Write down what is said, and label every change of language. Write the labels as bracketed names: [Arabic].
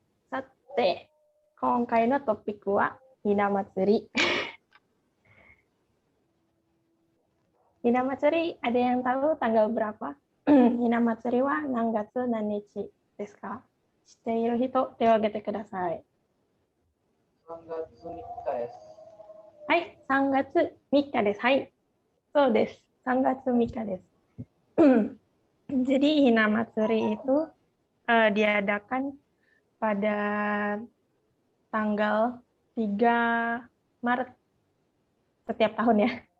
[Japanese] Sate, 今回のトピックはひな祭り。ひな祭り、 [Indonesian] ada yang tahu tanggal berapa? [Japanese] ひな祭りは何月何日ですか？知っている人、手を挙げてください。 3月3日です。はい、3月3日です。はい、そうです。 3月3日です。 [Indonesian] Jadi Hina Matsuri itu diadakan pada tanggal 3 Maret setiap tahun ya.